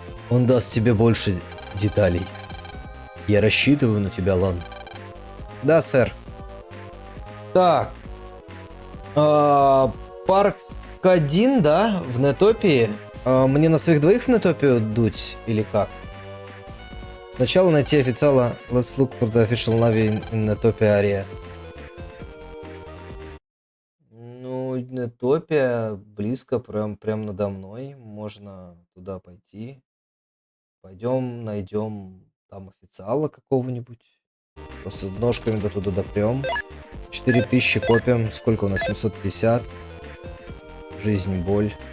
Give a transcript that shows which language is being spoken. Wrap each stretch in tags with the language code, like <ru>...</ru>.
<ru>Он даст тебе больше деталей. Я рассчитываю на тебя, Лан. Да, сэр. Так. Парк 1, да, в Нетопии. Мне на своих двоих в Нетопию дуть или как? Сначала найти официала.</ru> <en>Let's look for the official Navy in Netopia area.</en> <ru>Ну, Нетопия близко, прям надо мной. Можно туда пойти. Пойдем, найдем там официала какого-нибудь. Просто с ножками до туда допрем. 4000 копим. Сколько у нас? 750. Жизнь, боль.</ru>